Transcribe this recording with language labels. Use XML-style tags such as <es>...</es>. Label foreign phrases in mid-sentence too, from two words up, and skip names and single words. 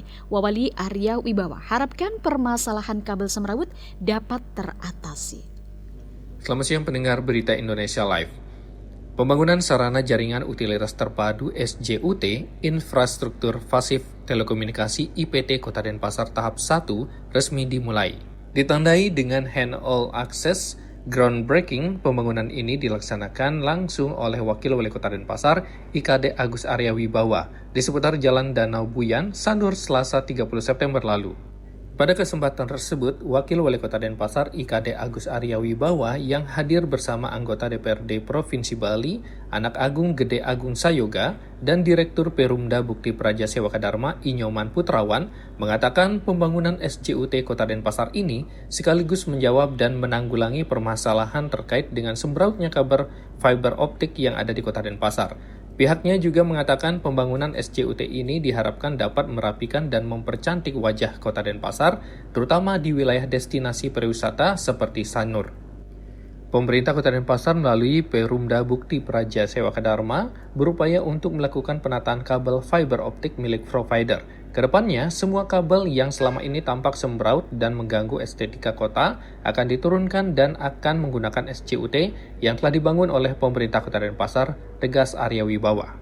<id>Wawali Arya Wibawa harapkan permasalahan kabel semrawut dapat teratasi. Selamat siang pendengar Berita Indonesia Live. Pembangunan sarana jaringan utilitas terpadu SJUT, Infrastruktur Pasif Telekomunikasi IPT Kota Denpasar tahap 1 resmi dimulai. Ditandai dengan</id> <en>hand-all access, groundbreaking</en> <id>pembangunan ini dilaksanakan langsung oleh Wakil Wali Kota Denpasar, IKD Agus Arya Wibawa, di seputar Jalan Danau Buyan, Sanur, Selasa 30 September lalu. Pada kesempatan tersebut, Wakil Wali Kota Denpasar IKD Agus Arya Wibawa yang hadir bersama anggota DPRD Provinsi Bali, Anak Agung Gede Agung Sayoga, dan Direktur Perumda Bukti Praja Sewaka Dharma Inyoman Putrawan mengatakan pembangunan SJUT Kota Denpasar ini sekaligus menjawab dan menanggulangi permasalahan terkait dengan sembrautnya kabel fiber optik yang ada di Kota Denpasar. Pihaknya juga mengatakan pembangunan SJUT ini diharapkan dapat merapikan dan mempercantik wajah Kota Denpasar, terutama di wilayah destinasi pariwisata seperti Sanur. Pemerintah Kota Denpasar melalui Perumda Bukti Praja Sewaka Dharma berupaya untuk melakukan penataan kabel fiber optik milik provider. Kedepannya, semua kabel yang selama ini tampak sembraut dan mengganggu estetika kota akan diturunkan dan akan menggunakan SJUT yang telah dibangun oleh pemerintah Kota Denpasar, tegas Arya Wibawa.</id>